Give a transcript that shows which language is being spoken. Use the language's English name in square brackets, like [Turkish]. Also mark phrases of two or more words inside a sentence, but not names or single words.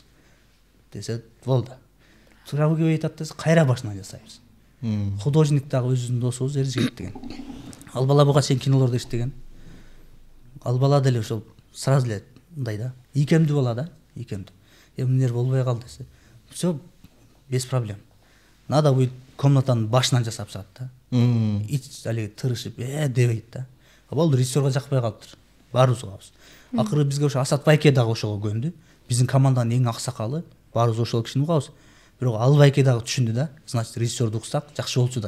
[Kyrgyz] Десе болду. Тура келбей атат десе кайра башынан жасайбыз. Художник дагы өзүнүн досубуз Эржигит деген. Ал бала буга чейин кинолордо иштеген. Ал бала деле ошол сразу эле мындай да. Ийкемдүү бала да, ийкемдүү. Эмнелер болбой калды десе. [Russian] Всё без проблем. Надо будет [Kyrgyz] комнатанын башынан жасап чыгат да. Ич алеги тырышып, дебейт да. Болду, режиссерга жакпай калыптыр. Баарыбыз угабыз. Акыры бизге ошо Асат Байке дагы ошого көндү. Биздин команданын эң аксакалы, баарыбыз ошол кишини угабыз. Бирок ал Байке дагы түшүндү да. Значит, режиссерду уксак жакшы болчудай.